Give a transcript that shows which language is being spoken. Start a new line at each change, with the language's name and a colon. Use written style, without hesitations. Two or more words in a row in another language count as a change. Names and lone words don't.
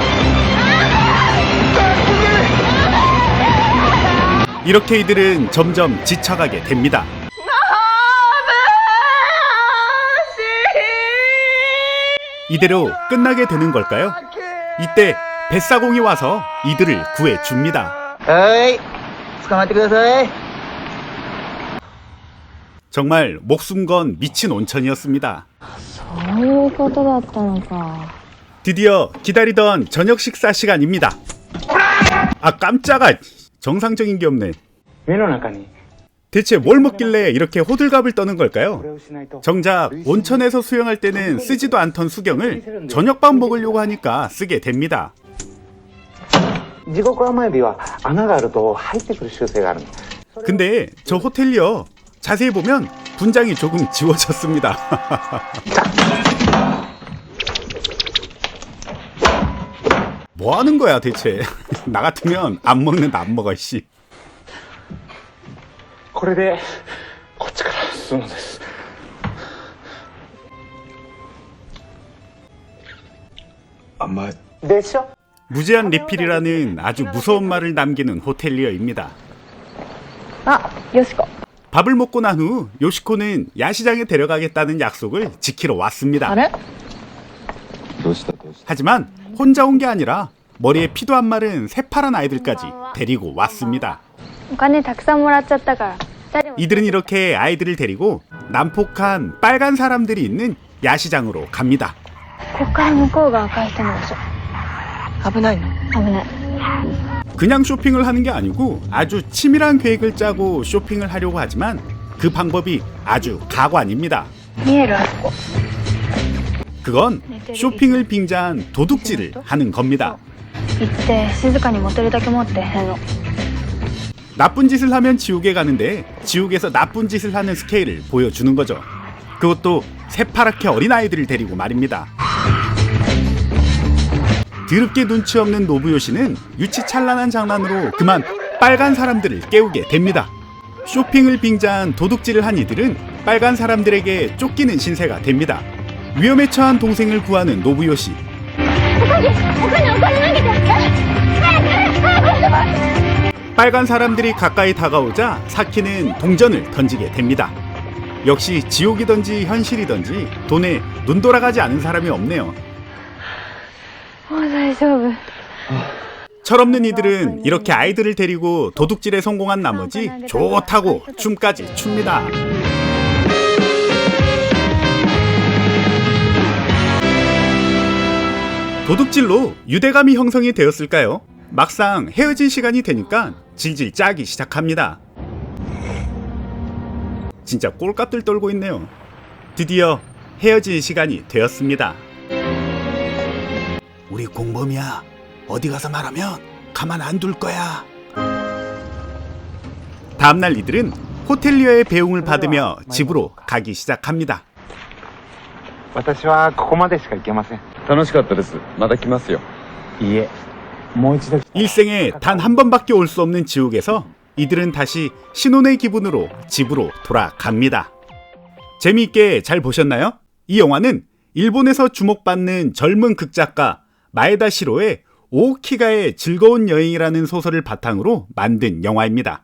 Korean: 이렇게 이들은 점점 지쳐가게 됩니다. 이대로 끝나게 되는 걸까요? 이때 뱃사공이 와서 이들을 구해줍니다.
Japanese: はい。捕まってください。
Korean: 정말 목숨 건 미친 온천이었습니다.
Japanese: そういうことだったのか。
Korean: 드디어 기다리던 저녁 식사 시간입니다. 아 깜짝아. 정상적인 게 없네.
Japanese: 目の中に
Korean: 대체 뭘 먹길래 이렇게 호들갑을 떠는
Japanese: これ
Korean: 걸까요?
Japanese: をしないと。
Korean: 정작 온천에서 수영할 때는 쓰지도 않던 수경을 저녁밥 먹으려고 하니까 쓰게 됩니다.
Japanese: 地獄甘エビは穴があると入ってくる習性がある。
Korean: 근데 저 호텔리어 자세히 보면 분장이 조금 지워졌습니다. 뭐 하는 거야 대체? 나 같으면 안 먹는다 안 먹어 씨.
Japanese: これでこっちから進むんです。甘い。でしょ？
Korean: 무제한 리필이라는 아주 무서운 말을 남기는 호텔리어입니다.
Japanese: あ、よしこ。
Korean: 밥을 먹고 난 후 요시코는 야시장에 데려가겠다는 약속을 지키러 왔습니다.
Japanese: あれ？どうしたどうした。
Korean: 하지만 혼자 온 게 아니라 머리에 피도 안 마른 새파란 아이들까지 데리고 왔습니다.
Japanese: お金たくさんもらっちゃったから2人も
Korean: 이들은 이렇게 아이들을 데리고 난폭한 빨간 사람들이 있는 야시장으로 갑니다.
Japanese: こっから向こうが赤い人の場所。危ないの？危ない。
Korean: 그냥 쇼핑을 하는 게 아니고 아주 치밀한 계획을 짜고 쇼핑을 하려고 하지만 그 방법이 아주 가관입니다.
Japanese: 見えるあそこ。
Korean: 그건 쇼핑을 빙자한 도둑질을 하는 겁니다.
Japanese: 行って静かに持てるだけ持ってへんの。
Korean: 나쁜 짓을 하면 지옥에 가는데 지옥에서 나쁜 짓을 하는 스케일을 보여주는 거죠. 그것도 새파랗게 어린아이들을 데리고 말입니다. 드럽게 눈치 없는 노부요시는 유치찬란한 장난으로 그만 빨간 사람들을 깨우게 됩니다. 쇼핑을 빙자한 도둑질을 한 이들은 빨간 사람들에게 쫓기는 신세가 됩니다. 위험에 처한 동생을 구하는 노부요시. 빨간 사람들이 가까이 다가오자 사키는 동전을 던지게 됩니다. 역시 지옥이든지 현실이든지 돈에 눈 돌아가지 않은 사람이 없네요.
Japanese: もう大丈夫。
Korean: 철없는 이들은 이렇게 아이들을 데리고 도둑질에 성공한 나머지 좋다고 춤까지 춥니다. 도둑질로 유대감이 형성이 되었을까요? 막상 헤어질 시간이 되니까 질질 짜기 시작합니다. 진짜 꼴값들 떨고 있네요. 드디어 헤어질 시간이 되었습니다. 우리 공범이야. 어디 가서 말하면 가만 안 둘 거야. 다음날 이들은 호텔리어의 배웅을 받으며 집으로 가기 시작합니다.
Japanese: 私はここまでしか行けません。楽しかったです。また来ますよ。いいえ、もう一度。
Korean: 일생에 단 한 번밖에 올 수 없는 지옥에서 이들은 다시 신혼의 기분으로 집으로 돌아갑니다. 재미있게 잘 보셨나요? 이 영화는 일본에서 주목받는 젊은 극작가 마에다 시로의 오키가의 즐거운 여행이라는 소설을 바탕으로 만든 영화입니다.